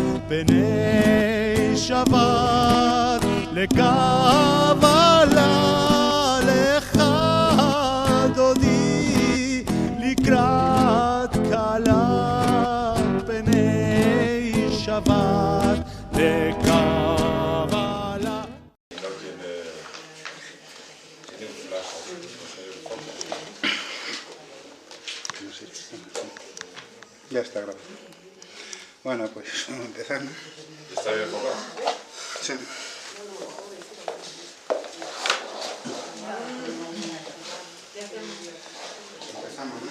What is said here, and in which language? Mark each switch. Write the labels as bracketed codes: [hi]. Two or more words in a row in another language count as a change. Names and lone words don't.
[he] פני שבת לקבלה לך דודי לקראת כלה פני שבת לקבלה. [es] Ya está grabado. Bueno, pues empezando. ¿Está bien enfocado? Sí. Empezamos, ¿no?